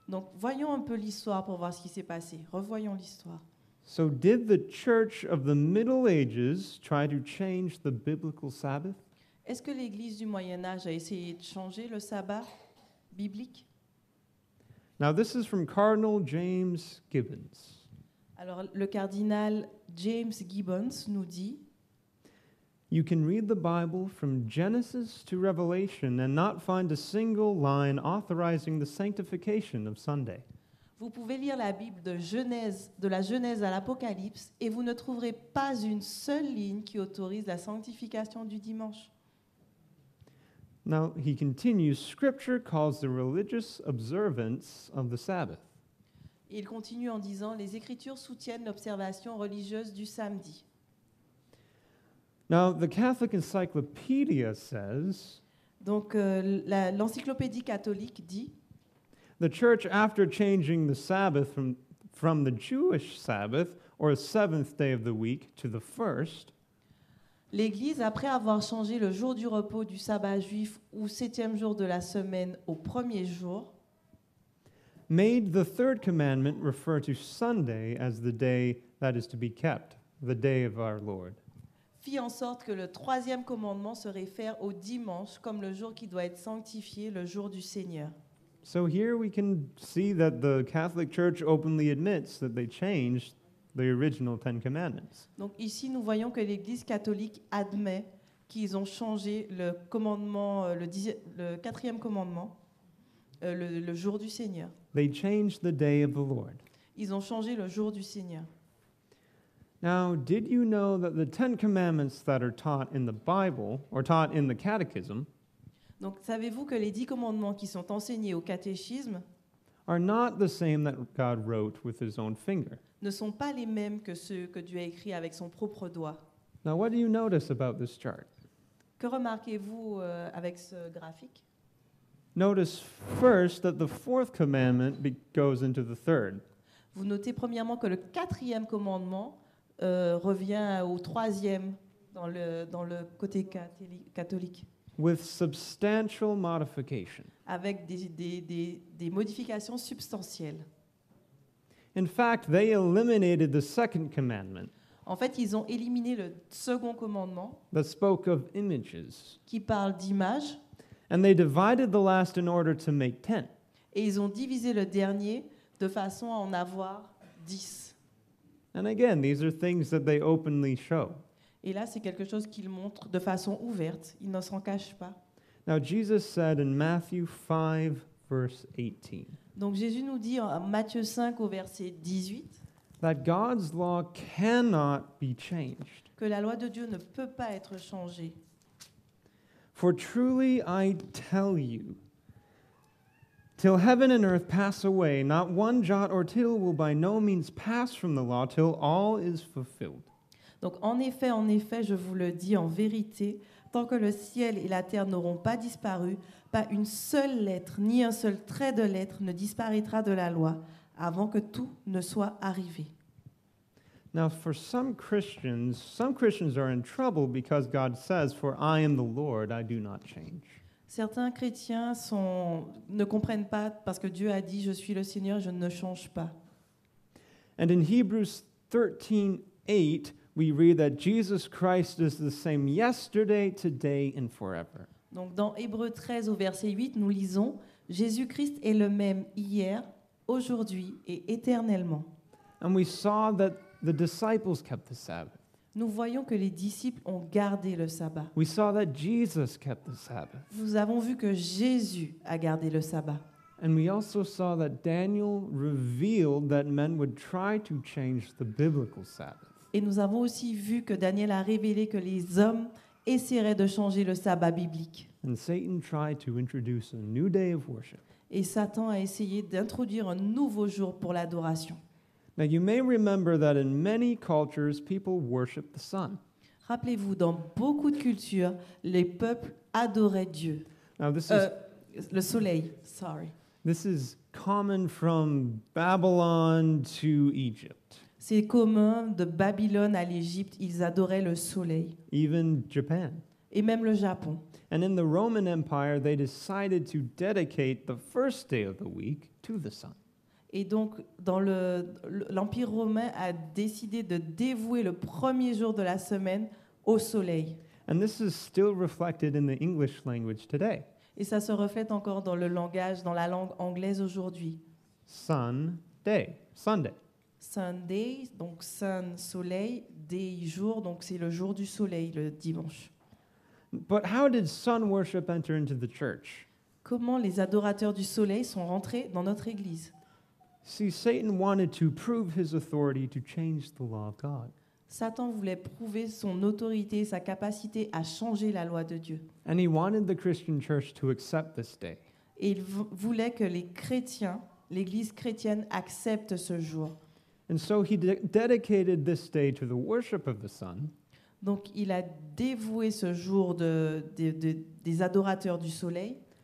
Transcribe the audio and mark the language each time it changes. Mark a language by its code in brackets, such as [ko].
[fr] Donc voyons un peu l'histoire pour voir ce qui s'est passé. Revoyons l'histoire. [en] So, did the church of the Middle Ages try to change the biblical Sabbath? [fr] Est-ce que l'Église du Moyen Âge a essayé de changer le sabbat biblique? [en] Now, this is from Cardinal James Gibbons. [fr] Alors le cardinal James Gibbons nous dit: [en] You can read the Bible from Genesis to Revelation and not find a single line authorizing the sanctification of Sunday. [fr] Vous pouvez lire la Bible de la Genèse à l'Apocalypse, et vous ne trouverez pas une seule ligne qui autorise la sanctification du dimanche. [en] Now, he continues, Scripture calls the religious observance of the Sabbath. [fr] Et il continue en disant: les Écritures soutiennent l'observation religieuse du samedi. [en] Now, the Catholic Encyclopedia says, [fr] Donc l'encyclopédie catholique dit: [en] the church, after changing the Sabbath from the Jewish Sabbath, or seventh day of the week, to the first, [fr] l'Église, après avoir changé le jour du repos du sabbat juif ou septième jour de la semaine au premier jour, [en] made the third commandment refer to Sunday as the day that is to be kept, the day of our Lord. [fr] fit en sorte que le troisième commandement se réfère au dimanche comme le jour qui doit être sanctifié, le jour du Seigneur. [en] So here we can see that the Catholic Church openly admits that they changed the original Ten Commandments. [fr] Donc ici, nous voyons que l'Église catholique admet qu'ils ont changé le commandement, le quatrième commandement, le jour du Seigneur. [en] They changed the day of the Lord. [fr] Ils ont changé le jour du Seigneur. [en] Now, did you know that the Ten Commandments that are taught in the Bible, or taught in the Catechism, [fr] Donc savez-vous que les 10 commandements qui sont enseignés au catéchisme [en] are not the same that God wrote with his own finger? [fr] ne sont pas les mêmes que ceux que Dieu a écrits avec son propre doigt? [en] Now, what do you notice about this chart? [fr] Que remarquez-vous avec ce graphique? [en] Notice first that the fourth commandment goes into the third. [fr] Vous notez premièrement que le quatrième commandement revient au troisième dans le côté catholique, [en] with substantial modification. [fr] avec des modifications substantielles. [en] In fact, they eliminated the second commandment [fr] En fait, ils ont éliminé le second commandement [en] that spoke of images, [fr] qui parle d'images, [en] and they divided the last in order to make 10. [fr] et ils ont divisé le dernier de façon à en avoir 10. [en] And again, these are things that they openly show. [fr] Et là, c'est quelque chose qu'ils montrent de façon ouverte. Ils ne s'en cachent pas. [en] Now, Jesus said in Matthew 5, verse 18, [fr] Donc Jésus nous dit en Matthieu 5 au verset 18 [en] that God's law cannot be changed. [fr] que la loi de Dieu ne peut pas être changée. [en] For truly I tell you, till heaven and earth pass away, not one jot or tittle will by no means pass from the law till all is fulfilled. [fr] Donc en effet, je vous le dis en vérité, tant que le ciel et la terre n'auront pas disparu, pas une seule lettre, ni un seul trait de lettre ne disparaîtra de la loi, avant que tout ne soit arrivé. [en] Now, for some Christians are in trouble because God says, "For I am the Lord, I do not change." [fr] Certains chrétiens ne comprennent pas parce que Dieu a dit « Je suis le Seigneur, je ne change pas ». [en] And in Hebrews 13:8, we read that Jesus Christ is the same yesterday, today, and forever. [fr] Donc dans Hébreux 13 au verset 8, nous lisons « Jésus-Christ est le même hier, aujourd'hui et éternellement. [en] And we saw that the disciples kept the Sabbath. » [fr] Nous voyons que les disciples ont gardé le sabbat. [en] We saw that Jesus kept the Sabbath. [fr] Nous avons vu que Jésus a gardé le sabbat. [en] And we also saw that Daniel revealed that men would try to change the biblical Sabbath. [fr] Et nous avons aussi vu que Daniel a révélé que les hommes essaieraient de changer le sabbat biblique. [en] And Satan tried to introduce a new day of worship. [fr] Et Satan a essayé d'introduire un nouveau jour pour l'adoration. [en] Now, you may remember that in many cultures, people worship the sun. [fr] Rappelez-vous, dans beaucoup de cultures, les peuples adoraient Dieu. [en] Now, this [fr] Le soleil, [en] sorry. is common from Babylon to Egypt, [fr] C'est commun de Babylone à l'Égypte, ils adoraient le soleil. [en] even Japan. [fr] Et même le Japon. [en] And in the Roman Empire, they decided to dedicate the first day of the week to the sun. [fr] Et donc, dans l'Empire romain a décidé de dévouer le premier jour de la semaine au soleil. [en] And this is still reflected in the English language today. [fr] Et ça se reflète encore dans le langage, dans la langue anglaise aujourd'hui. [en] Sunday. [fr] Sunday, donc sun, soleil, day, jour, donc c'est le jour du soleil, le dimanche. [en] But how did sun worship enter into the church? [fr] Comment les adorateurs du soleil sont rentrés dans notre église? [en] See, Satan wanted to prove his authority to change the law of God. [fr] Satan voulait prouver son autorité, sa capacité à changer la loi de Dieu. [en] And he wanted the Christian church to accept this day. [fr] Et il voulait que les chrétiens, l'église chrétienne, accepte ce jour. [en] And so he dedicated this day to the worship of the sun. [fr] Donc il a dévoué ce jour des adorateurs du soleil.